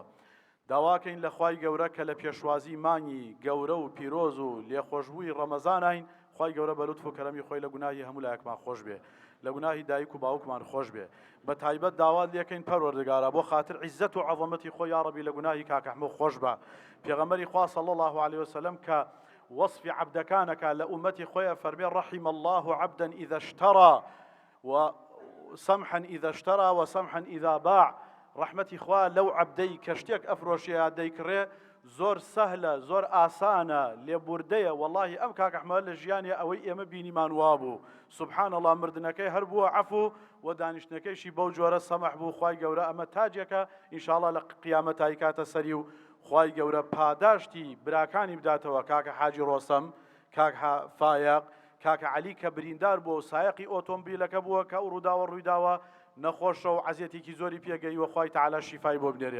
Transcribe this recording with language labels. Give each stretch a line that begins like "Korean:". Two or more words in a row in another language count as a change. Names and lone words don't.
Central Kurdish: داواکەین لە خوای گەورە کە لە پێشوازی مانگی گەورە و پیرۆز و لێخۆشبووی ڕەمەزانین خوای گەورە بە لوتف و کەرەمی خۆی لە گوناهی هەموو لایەکمان خۆش بێ لە گوناهی دایک و باوکمان خۆش بێ. بە تایبەت داوات لێکەین پەروەردگارە بۆ خاتر عیزەت و عەظەمەتی خۆی
Arabic: یا ڕەبی
Central Kurdish: لە گوناهی کاک ئەحمەد خۆش بە. پێغەمبەری خوا
Arabic: صلی الله عليه وسلم
Central Kurdish: کە وەصفی عەبدەکانەکە لە ئومەتی خۆیە فەرمێ
Arabic: رحم الله عبدا إذا اشترى وسمحا إذا اشترى وسمحا إذا باع.
Central Kurdish: ڕەحمەتی خوا لەو عەبدەی کە شتێک ئەفرۆشێ دەیکڕێ زۆر سەهلە زۆر ئاسانە لێبوردەیە. وەڵڵاهی ئەم کاک ئەحمەد لە ژیانی ئەوەی ئێمە بینیمان وابوو
Arabic: سوبحان الله
Central Kurdish: مردنەکەی هەر بووە عەفو و دانیشتنەکەیشی بەو جۆرە سەمەح بوو. خوای گەورە ئەمە تاجێکە ئینشاءڵڵا لە قیامەتایی کاتە سەری و خوای گەورە پاداشتی براکانی بداتەوە کاکە حاجی ڕۆستەم کاک فایق کاکە عەلی کە بریندار بووە و سایقی ئۆتۆمبیلەکە بووە کە ئەو ڕووداوە ڕوویداوە نەخۆشە و عەزیەتێکی زۆری پێگەیوە خوای تەعالا شیفای بۆ بنێرێ.